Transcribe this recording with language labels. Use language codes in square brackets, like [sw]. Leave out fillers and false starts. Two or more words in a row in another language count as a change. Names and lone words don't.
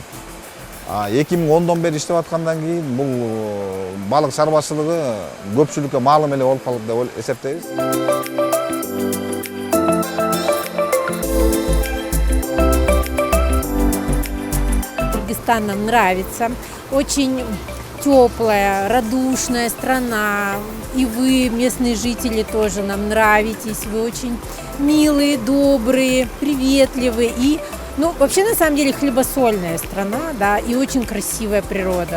[ky] 2010дон бери иштеп аткандан кийин бул балык чарбачылыгы көпчүлүккө маалым эле болуп калды деп эсептейбиз. [ru] Кыргызстан нам нравится. Очень теплая, радушная страна. И вы, местные жители, тоже нам нравитесь. Вы очень милые, добрые, приветливые. И, вообще, на самом деле, хлебосольная страна, да, и очень красивая природа.